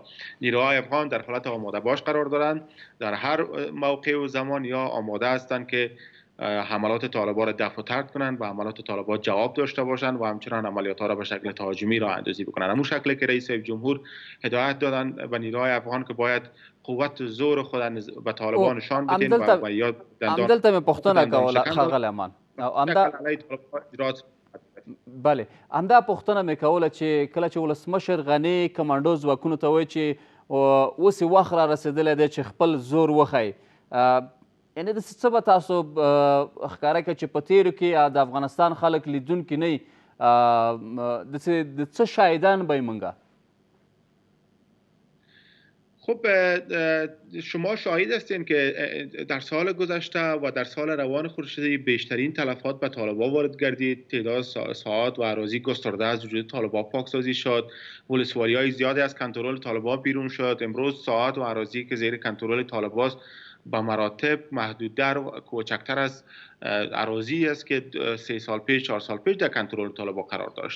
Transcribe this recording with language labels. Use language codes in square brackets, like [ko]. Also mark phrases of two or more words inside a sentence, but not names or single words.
[fa] نیروهای افغان در حالت آماده باش قرار دارند، در هر موقع و زمان یا آماده هستند که حملات طالبان را دفع و طرد کنند و حملات طالبان جواب داشته باشند و همچنان عملیات ها را به شکل تهاجمی راه اندازی بکنند. همون شکلی که رئیس جمهور هدایت دادن به نیروهای افغان که باید قوت زور خود به طالبان نشان بدین و یا [ps] همدلته مې پوښتنه کوله ښاغلی امان. بله، همدا پوښتنه مې کوله چې کله چې ولسمشر غني کمانډو ځواکونو ته وایي چې اوس یې وخت را رسېدلی دی چې خپل زور وښایي، یعنې داسې څه به تاسو ښکاره کړئ چې په تېرو کې د افغانستان خلک لیدونکي نه وي، داسې د څه شاهدان به یې موږ؟ [fa] خب شما شاهد هستین که در سال گذشته و در سال روان خورشیدی بیشترین تلفات به طالبان وارد گردید. تعداد ساعات و اراضی گسترده از وجود طالبان پاکسازی شد. ولسوالی‌های زیادی از کنترل طالبان بیرون شد. امروز ساعات و اراضی که زیر کنترل طالبان به مراتب محدودتر و کوچکتر از اراضی است که 3 سال پیش 4 سال پیش در کنترل طالبان قرار داشت.